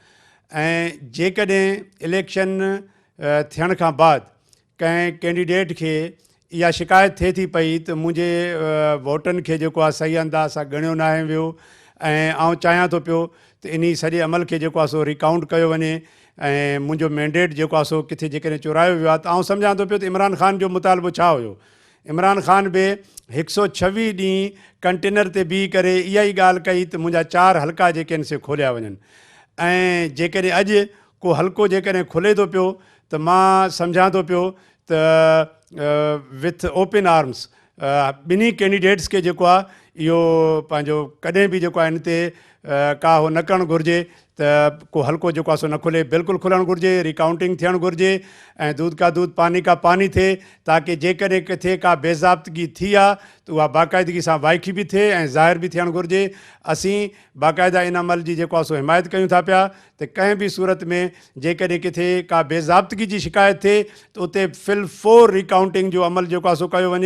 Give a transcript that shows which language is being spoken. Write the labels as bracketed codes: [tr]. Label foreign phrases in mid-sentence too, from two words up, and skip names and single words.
[sd] ऐं जेकॾहिं इलेक्शन थियण खां बाद कंहिं कैंडिडेट खे इहा शिकायत थिए थी पई त मुंहिंजे वोटनि खे जेको आहे सही अंदाज़ सां ॻणियो न आहे वियो, ऐं आउं चाहियां थो पियो त इन सॼे अमल खे जेको आहे सो रिकाउंट कयो वञे, ऐं मुंहिंजो मैंडेट जेको आहे सो किथे जेकॾहिं चुरायो वियो आहे, त आउं सम्झां थो पियो त इमरान ख़ान जो मुतालबो छा हुयो। इमरान ख़ान बि 126 ॾींहं कंटेनर ते बीह करे इहा ई ॻाल्हि कई त मुंहिंजा 4 हल्का जेके आहिनि से खोलिया वञनि। ऐं जेकॾहिं अॼु को हल्को जेकॾहिं खुले थो पियो, त मां सम्झां थो पियो त [en] with open arms [sd] ॿिन्ही कैंडिडेट्स खे जेको आहे इहो पंहिंजो कॾहिं बि जेको आहे इन ते का हो न करणु घुरिजे त को हल्को जेको आहे सो न खुले, बिल्कुलु खुलणु घुरिजे, रिकाउंटिंग थियणु घुरिजे, ऐं [ur] دودھ کا دودھ پانی کا پانی [sd] थिए, ताकी जेकॾहिं किथे का बेज़ाब्तगी थी आहे त उहा बाक़ाइदगी सां वाइकी बि थिए ऐं ज़ाहिर बि थियणु घुरिजे। असीं बाक़ाइदा इन अमल जी जेको आहे सो हिमायत कयूं था पिया त कंहिं बि सूरत में जेकॾहिं किथे का बेज़ाब्तगी जी शिकायत थिए त उते फिल-4 रिकाउंटिंग जो अमल जेको आहे सो कयो वञे।